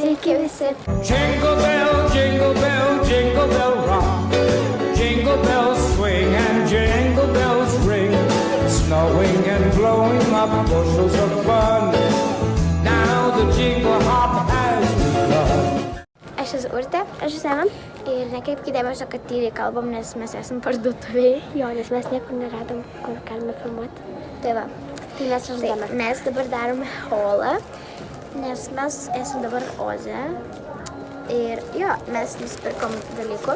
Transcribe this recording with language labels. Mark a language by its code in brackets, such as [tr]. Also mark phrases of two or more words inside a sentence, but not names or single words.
[lt] Sveiki visi. [en] Jingle bell, jingle bell rock. Jingle bells swing and jingle bells ring. Snowing and blowing up bushels of fun. Now the jingle hop has begun. [lt] Aš esu Urtė. Aš esu Ema. Ir nekreipkite dėmesio, kad tyliai kalbam, nes mes esam parduotuvėje. Jo, nes mes niekur neradom, kur galime filmuoti. Tai va. Tai mes žaidame. Mes dabar darome haulą, nes mes esam dabar Oze. Ir jo, mes nusipirkom dalykų.